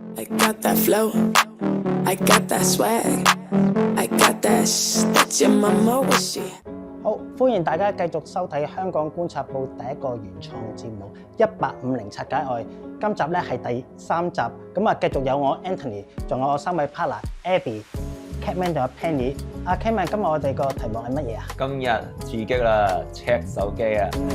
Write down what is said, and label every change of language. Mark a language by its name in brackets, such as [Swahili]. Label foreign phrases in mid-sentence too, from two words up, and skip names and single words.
[English] I got that flow, I got that swag, I got that that your mama wish she。 [Cantonese] 好，歡迎大家繼續收睇香港觀察報第一個原創節目《150拆解愛》。今集咧係第3集，咁啊繼續有我 Anthony， 仲有我3位 partner Abby、Catman 同阿 Penny。阿 Catman， 今日我哋個題目係乜嘢啊？今日刺激啦 ，check 手機啊！